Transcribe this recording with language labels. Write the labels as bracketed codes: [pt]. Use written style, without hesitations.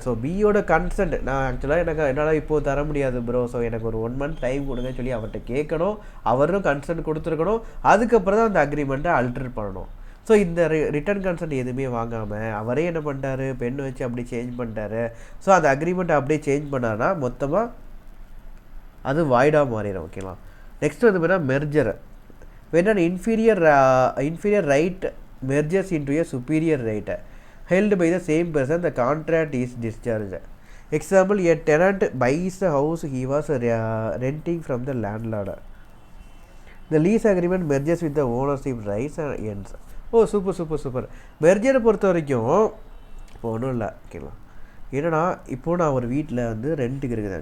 [ta] So பியோட consent நான் ஆக்சுவலாக என்னால் இப்போது தர முடியாது ப்ரோ, ஸோ எனக்கு ஒரு 1 month டைம் கொடுங்கன்னு சொல்லி அவர்கிட்ட கேட்கணும், அவரும் கன்சென்ட் கொடுத்துருக்கணும், அதுக்கப்புறம் தான் அந்த அக்ரிமெண்ட்டை அல்டர் பண்ணணும். ஸோ இந்த ரிட்டர்ன் கன்சென்ட் எதுவுமே வாங்காமல் அவரே என்ன பண்ணிட்டாரு, பென் வச்சு அப்படியே சேஞ்ச் பண்ணிட்டாரு. ஸோ அந்த அக்ரிமெண்ட்டை அப்படியே சேஞ்ச் பண்ணார்னா மொத்தமாக அது வாய்டாக மாறிடும். ஓகேங்களா? நெக்ஸ்ட் வந்து பார்த்தீங்கன்னா merger. [en] when an inferior right merges into a superior right held by the same person, the contract is discharged. Example, a tenant buys a house he was renting from the landlord. The lease agreement merges with the ownership rights and ends. Oh, super. [ta] மெர்ஜரை பொறுத்த வரைக்கும் இப்போ ஒன்றும் இல்லை ஓகேங்களா. என்னன்னா இப்போது நான் ஒரு வீட்டில் வந்து ரெண்ட்டுக்கு இருக்குது.